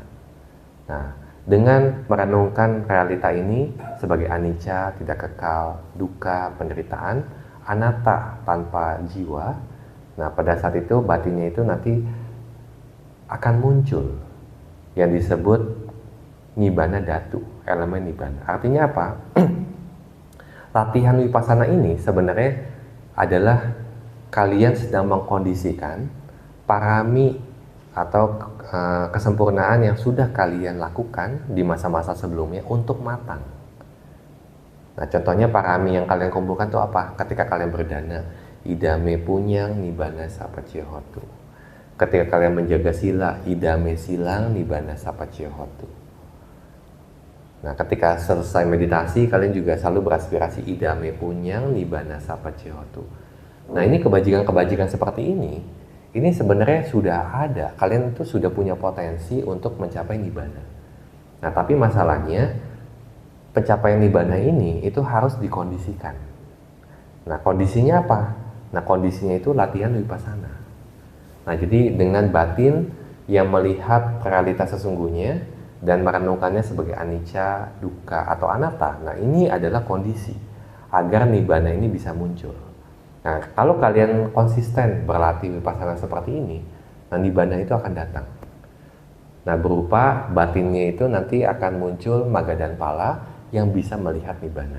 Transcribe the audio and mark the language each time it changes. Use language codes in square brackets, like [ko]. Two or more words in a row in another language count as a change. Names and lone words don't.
[id] Nah, dengan merenungkan realita ini sebagai anicca, tidak kekal, dukkha, penderitaan, anatta, tanpa jiwa, nah pada saat itu batinnya itu nanti akan muncul yang disebut [pi] nibbana dhatu, [id] elemen nibbana. Artinya apa? Latihan vipassana ini sebenarnya adalah kalian sedang mengkondisikan parami atau kesempurnaan yang sudah kalian lakukan di masa-masa sebelumnya untuk matang. Nah, contohnya parami yang kalian kumpulkan itu apa? Ketika kalian berdana, [pi] idame punyang nibbana sapacaya hotu. [id] Ketika kalian menjaga sila, [pi] idame silang nibbana sapacaya hotu. [id] Nah, ketika selesai meditasi, kalian juga selalu beraspirasi [pi] idame punyang nibbana sapacaya hotu. [id] Nah, ini kebajikan-kebajikan seperti ini sebenarnya sudah ada. Kalian itu sudah punya potensi untuk mencapai nibbana. Nah, tapi masalahnya pencapaian nibbana ini itu harus dikondisikan. Nah, kondisinya apa? Nah, kondisinya itu latihan vipassana. Nah, jadi dengan batin yang melihat realitas sesungguhnya, dan merenungkannya sebagai anicca, dukkha atau anatta. Nah, ini adalah kondisi agar nibbana ini bisa muncul. Nah, kalau kalian konsisten berlatih vipassana seperti ini, nah nibbana itu akan datang. Nah, berupa batinnya itu nanti akan muncul magga dan pala yang bisa melihat nibbana.